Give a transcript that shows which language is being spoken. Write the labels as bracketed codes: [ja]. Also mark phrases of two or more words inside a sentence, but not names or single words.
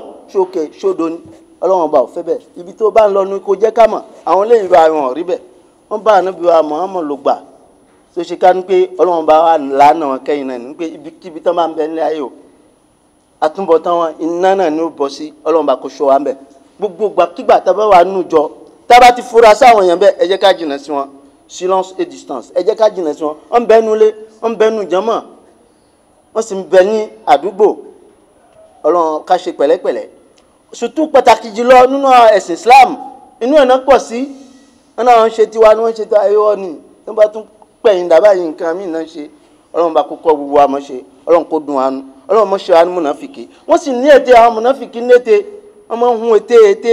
[yo] ṣókè ṣódo ni Ọlọ́run bá ò fẹ́ bẹ́ẹ̀ ibi tó bá ń lọ ní kó jẹ́ ká mọ̀ àwọn eléyìí bá wọn rí bẹ́ẹ̀ wọ́n bá Ànábì wa Muhammad ló gbà tó ṣe ká ní pé Ọlọ́run bá wà lánà wọn kẹ́yìn náà ní pé ibikíbi tán bá ń bẹ ní ayé o àtúbọ̀tán wọn iná náà ní ó bọ́ sí Ọlọ́run bá kó ṣọ́ wa ń bẹ̀ gbogbo gbàkígbà tá bá wà nù jọ tá bá ti fura sáwọn èèyàn bẹ́ẹ̀ ẹ jẹ́ ká jìnnà sí wọn [fr] silence et distance [yo] ẹ jẹ́ ká jìnnà sí wọn wọ́n bẹ nu lé wọ́n bẹ nu jàmá wọ́n sì ń bẹ ní àdúgbò Ọlọ́run ká ṣe pẹ̀lẹ́pẹ̀lẹ́ surtout pàtàkì jùlọ nínú ẹ̀sìn Islam inú ẹ̀ náà pọ̀ sí wọn náà ń ṣe tiwa ni wọ́n ń ṣe tiwa ayọ́ ni tó bá tún pẹ̀yìn dàbá yìí nǹkan mí náà ṣe Ọlọ́run bá kókó gbogbo àmọ́ ṣe Ọlọ́run kó dùn àánú Ọlọ́run mọ̀ ṣe àánú mùnáfìkì wọ́n sì ní ète àwọn mùnáfìkì ní ète wọ́n máa ń hun ète